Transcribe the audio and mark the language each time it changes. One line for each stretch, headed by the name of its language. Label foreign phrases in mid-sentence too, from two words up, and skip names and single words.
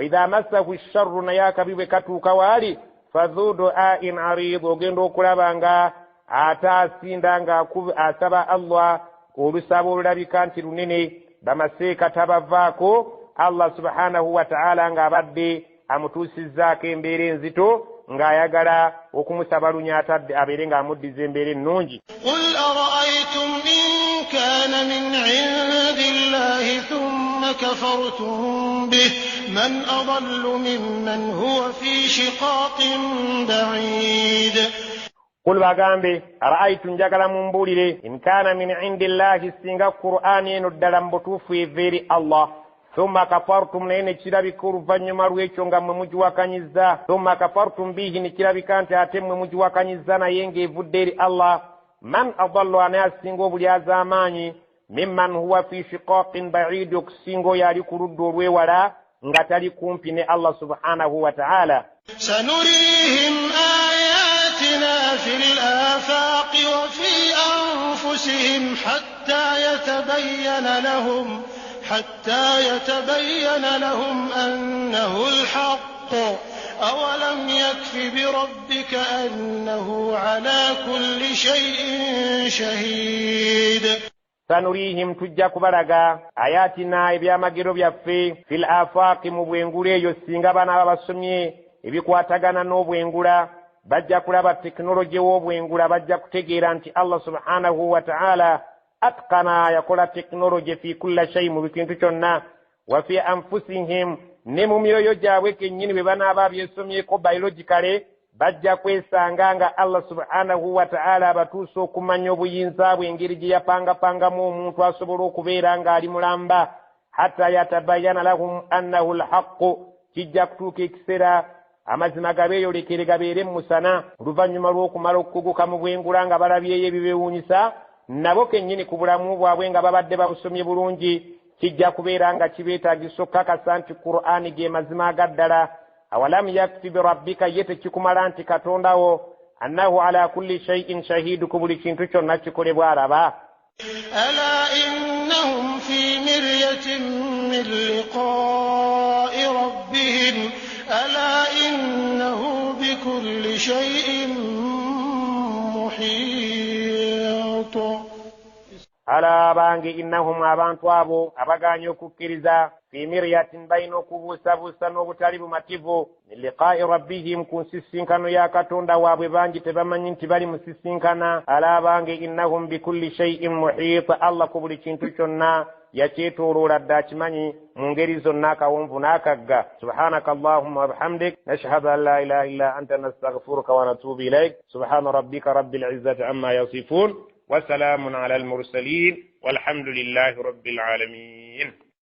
Arabic: إذا مسه الشر
Ganda: naye akabi bwe katuuka waali
Arabic: فذو دعاء عريض
Ganda: ogenda okulaba nga ate asinda nga asaba Allah olusaba olulabika nti lunene bamaseeka tabavaako Allah
Arabic: سبحانه وتعالى
Ganda: nga abadde amutuusizzaako embeera enzito ng'ayagala okumusaba lunyatadde abeere ng'amuddiza embeera ennungi.
Arabic: قل أرأيتم إن كان من عند الله ثم كفرتم به من أضل ممن هو في شقاق بعيد.
Ganda: Qul bagambe ara'aytum njagala mumbuulire
Arabic: إن كان من عند الله
Ganda: singa Qur'aani eno ddala mbutuufu eva eri Allah
Arabic: ثم كفرتم
Ganda: naye ne kirabika oluvannyuma lw'ekyo nga mmwe mugiwakanyizza
Arabic: ثم كفرتم به
Ganda: ne kirabika nti ate mmwe mugiwakanyizza naye ng'evudde eri Allah
Arabic: من أضل
Ganda: anaye asinga obulyaza amaanyi
Arabic: ممن هو في شقاق بعيد
Ganda: okusinga oyo ali ku ludda olwewala nga tali kumpi ne Allah
Arabic: سبحانه وتعالى. سنريهم آياتنا في الآفاق وفي أنفسهم حتى يتبين لهم أنه الحق أولم يكف بربك أنه على كل شيء شهيد.
Ganda: Sanurihim tujja kubalaga ayatina ebyamagero byaffe
Arabic: في الآفاق
Ganda: mu bwengula eyo singa bana babasomye ebikwatagana n'obwengula bajja kulaba tekinologi w'obwengula bajja kutegeera nti Allah
Arabic: سبحانه وتعالى
Ganda: atqana yakola tekinologi fi
Arabic: كل شيء
Ganda: mu bikintu kyonna
Arabic: وفي أنفسهم
Ganda: ne mu myoyo gyabwe kennyini bwe banaaba byesomyeko biologically bajja kwesanga nga Allah
Arabic: سبحانه و
Ganda: ta'ala abatuusa okumanya obuyinza bwe engeri gye yapangapangamu omuntu asobola okubeera ng'ali mulamba
Arabic: حتى يتبين لهم أنه
Ganda: alhaqqu kijja kutuuka ekiseera amazima gabeeyolekere gabeere musana oluvannyuma lw'okumala okukuguka mu bwengula nga balabyeyo ebibeewuunyisa nabo kennyini ku bulamu bwabwe nga babadde babusomye bulungi kijja kubeera nga kibeetaagisa okukakasa nti Qur'aani ge mazima agaddala
Arabic: أولم يكف بربك
Ganda: ye tekikumala nti katondawo
Arabic: أنه على كل شيء شهيد
Ganda: ku buli kintu kyonna kikolebwa alaba.
Arabic: ألا إنهم في مرية من لقاء ربهم ألا إنه بكل شيء محيط.
Ganda: Ala bange innahum abantu abo abaganya okukkiriza
Arabic: في مرية
Ganda: bayina okubuusabuusa n'obutali bumativu
Arabic: من لقاء ربهم
Ganda: ku nsisinkano ya katonda waabwe bangi tebamanyi nti bali musisinkana. Ala bange
Arabic: إنهم بكل شيء محيط
Ganda: Allah ku buli kintu kyonna yakyetooloola dda akimanyi mu ngeri zonna akawonvu n'akagga.
Arabic: سبحانك اللهم وبحمدك نشهد أن لا إله إلا أنت نستغفرك ونتوب إليك سبحان ربك رب العزة عما يصفون وسلام على المرسلين والحمد لله رب العالمين.